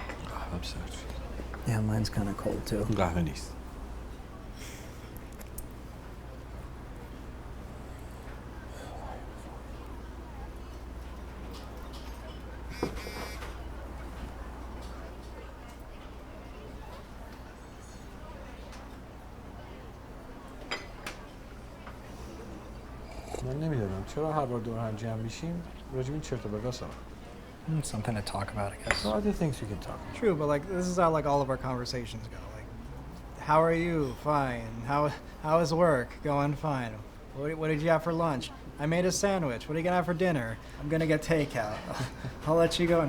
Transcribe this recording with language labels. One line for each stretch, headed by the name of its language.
Persian: قهوه‌ام سرد شد
English: Yeah, mine's kind of cold too.
Persian: قهوه نیست من نمیدونم چرا هر بار دور هم جمع میشیم راجع به این چرت و پرتا صحبت
English: Something to talk about, I guess. There are other things we can talk about. True, but like this is how like all of our conversations go. Like, how are you? Fine. How is work? Going fine. What did you have for lunch? I made a sandwich. What are you gonna have for dinner? I'm gonna get takeout. I'll let you go now.